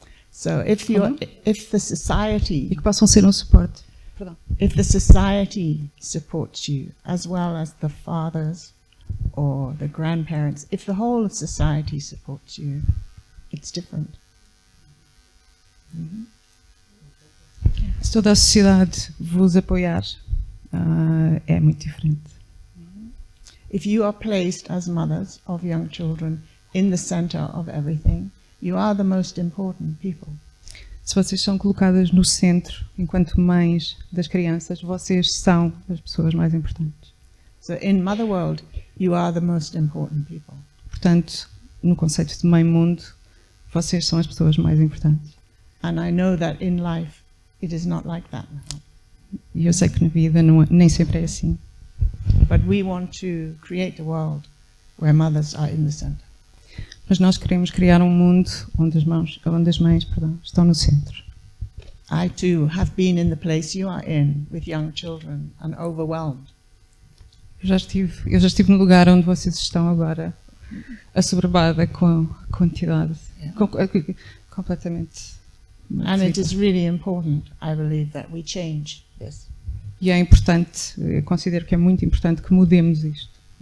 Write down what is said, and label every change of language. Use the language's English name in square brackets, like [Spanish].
[English] So if the society, [Portuguese] E que possam ser suporte. Perdão. [English] if the society supports you, as well as the fathers or the grandparents, if the whole of society supports you, it's different. [Portuguese] Se toda a sociedade vos apoiar, é muito diferente. [English] If you are placed as mothers of young children in the center of everything, you are the most important people. [Portuguese] Se vocês são colocadas no centro, enquanto mães das crianças, vocês são as pessoas mais importantes. [English] So in MotherWorld, you are the most important people. [Portuguese] Portanto, no conceito de MãeMundo, Vocês são as pessoas mais importantes. [English] And I know that in life it is not like that now. [Portuguese] E eu sei que na vida nem sempre é assim. [English] But we want to create a world where mothers are in the center. [Portuguese] Mas nós queremos criar um mundo onde as mães, estão no centro. [English] I too have been in the place you are in with young children and overwhelmed. [Portuguese] Eu já estive no lugar onde vocês estão agora, assoberbada com a quantidade, completamente. [English] And it is really important, I believe, that we change this. [Portuguese] E é importante, eu considero que é muito importante que mudemos isto.